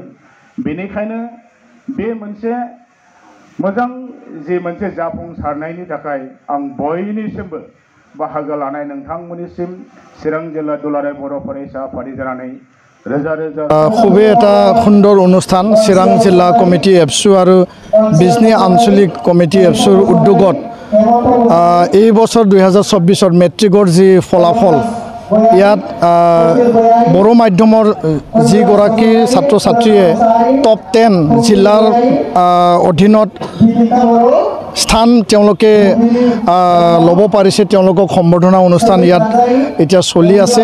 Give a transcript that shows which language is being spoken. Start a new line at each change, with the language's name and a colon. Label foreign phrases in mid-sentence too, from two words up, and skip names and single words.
Bodo: बेनिखायनो बे मोनसे मोजां जे मोनसे जाफुंसारनायनि थाखाय आं बयनिसिमबो बाहागो लानाय नोंथांमोननिसिम चिरां जिल्ला दुलाराय बर' फरायसा आफादनि जानानै
Assamese: খুবেই এটা সুন্দৰ অনুষ্ঠান। চিৰাং জিলা কমিটি এপছু আৰু বিজনী আঞ্চলিক কমিটি এপছুৰ উদ্যোগত এই বছৰ 2024 মেট্ৰিকৰ যি ফলাফল, ইয়াত বড়ো মাধ্যমৰ যিগৰাকী ছাত্ৰ ছাত্ৰীয়ে টপ 10 জিলাৰ অধীনত স্থান তেওঁলোকে ল'ব পাৰিছে, তেওঁলোকক সম্বৰ্ধনা অনুষ্ঠান ইয়াত এতিয়া চলি আছে।